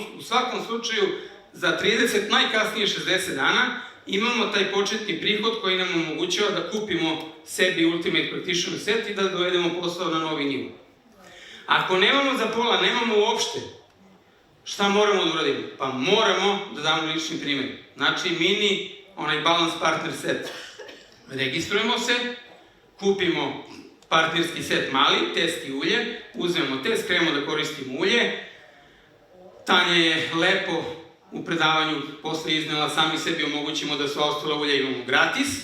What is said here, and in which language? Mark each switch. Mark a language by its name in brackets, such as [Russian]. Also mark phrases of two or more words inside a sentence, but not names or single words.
[Serbian] U svakom slučaju, za 30, najkasnije 60 dana, imamo taj početni prihod koji nam omogućava da kupimo sebi Ultimate Practitioner set i da dovedemo posao na novi nivo. Ako nemamo za pola, nemamo uopšte, šta moramo da uradimo? Pa moramo da damo lični primjer. Znači, mini, onaj balance partner set. Registrujemo se, kupimo partnerski set mali, test i ulje, uzmemo test, krenemo da koristimo ulje. Tanja je lepo u predavanju posle iznela, sami sebi omogućimo da sva ostala ulja imamo gratis.